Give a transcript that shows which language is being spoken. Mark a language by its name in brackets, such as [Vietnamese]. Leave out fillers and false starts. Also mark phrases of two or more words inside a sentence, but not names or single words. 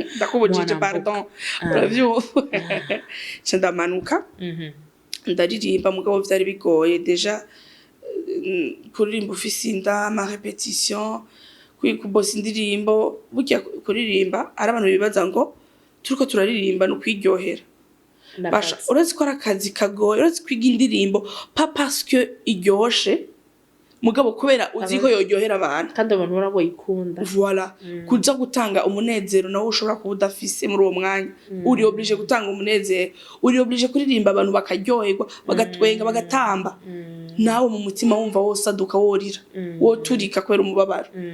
[Rundi] ndakubujije pardon uravyo ndamanuka ndaririmba mugabo vyari bigoye deja kuririmba ufise inda ama repetition kwikubosa indirimbo burya kuririmba ari abantu bibaza ngo turiko turaririmba no kwiryohera basha urazi ko arakazi kagoye urazi kwiga indirimbo [French] pas parce que [Rundi] iryoshe mugabo kubera uzi ko yoryohera abantu kandi abantu baraboyikunda voilà kuja gutanga umunezero nawo ushobora kuba udafise muri uwo mwanya uri oblige gutanga umunezero uri oblige kuririmba abantu bakaryoherwa bagatwenga bagatamba nawe mu mutima wumva wose aduka worira wo turika kwera umubabaro